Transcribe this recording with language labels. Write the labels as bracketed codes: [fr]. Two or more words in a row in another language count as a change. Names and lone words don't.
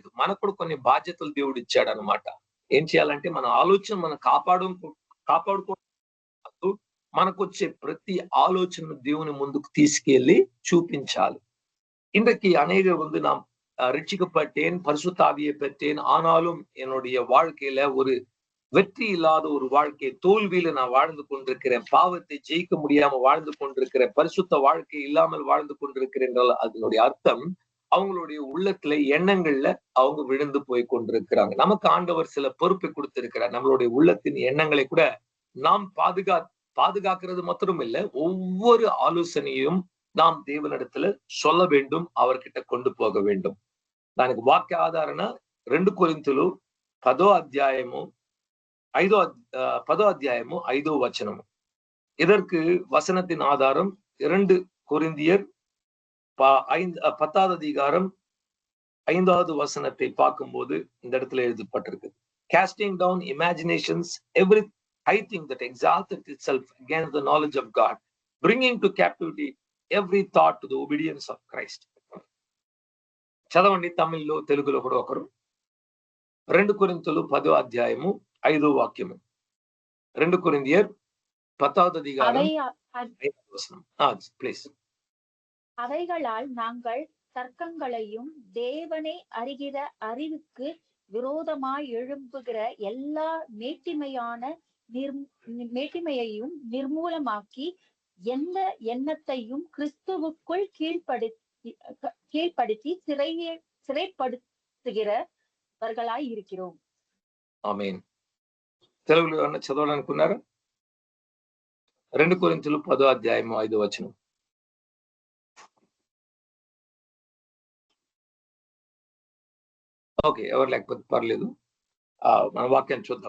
[te] మనకు కూడా కొన్ని బాధ్యతలు దేవుడు ఇచ్చాడు అనమాట. ఏం చేయాలంటే మన ఆలోచన మనం కాపాడుకో మనకు వచ్చే ప్రతి ఆలోచన దేవుని ముందుకు తీసుకెళ్లి చూపించాలి. [ta] இன்றைக்கு அநேகர் நாம் ரட்சிக்கப்பட்டேன், பரிசுத்த ஆவியை பெற்றேன், ஆனாலும் என்னுடைய வாழ்க்கையில ஒரு வெற்றி இல்லாத ஒரு வாழ்க்கை, தோல்வியில நான் வாழ்ந்து கொண்டிருக்கிறேன், பாவத்தை ஜெயிக்க முடியாம வாழ்ந்து கொண்டிருக்கிறேன், பரிசுத்த வாழ்க்கை இல்லாமல் வாழ்ந்து கொண்டிருக்கிறேன் என்றால் அதனுடைய அர்த்தம் அவங்களுடைய உள்ளத்துல எண்ணங்கள்ல அவங்க விழுந்து போய் கொண்டிருக்கிறாங்க. நமக்கு ஆண்டவர் சில பொறுப்பை கொடுத்திருக்கிறார். நம்மளுடைய உள்ளத்தின் எண்ணங்களை கூட நாம் பாதுகாக்கிறது மாத்திரம் இல்ல, ஒவ்வொரு ஆலோசனையும் நாம் தேவனிடத்துல சொல்ல வேண்டும், அவர்கிட்ட கொண்டு போக வேண்டும். [te] దానికి వాక్య ఆధారణ 2 కొరింథీయులు 10వ అధ్యాయము 5వ వచనము. [ta] இதற்கு வசனத்தின் ஆதாரம் 2 கொரிந்தியர் 10வது அதிகாரம் 5வது வசனத்தை பார்க்கும்போது இந்த இடத்துல எழுதப்பட்டிருக்கு. [en] casting down imaginations, high thing that exalted itself against the knowledge of God, bringing to captivity every thought to the obedience of Christ. [te] చదవండి తమిళ్లో తెలుగులో కూడా ఒకరు. 2 కొరింథీయులు 10వ అధ్యాయము 5వ వాక్యము. 2 కొరింథీయర్ 10వ [ta] அதிகாரம் 5వ வசனம். [te] ప్లీజ్. [ta] அவைகளால் நாங்கள் தர்க்கங்களையும் தேவனை அறிகிற அறிவுக்கு விரோதமாய் எழும்புகிற எல்லா மேட்டிமையையும் நிர்மூலமாக்கி எந்த எண்ணத்தையும் கிறிஸ்துவுக்குள் கீழ்ப்படுத்தி சிறைப்படுத்துகிறவர்களாய் இருக்கிறோம். [te] ఆమేన్. తెలుగులో ఏమన్నా చదవాలనుకున్నారా? 2 కొరింథీయులు 10వ అధ్యాయము 5వ వచనం. ఓకే, ఎవరు లేకపోతే పర్లేదు. మన వాక్యాన్ని చూద్దాం.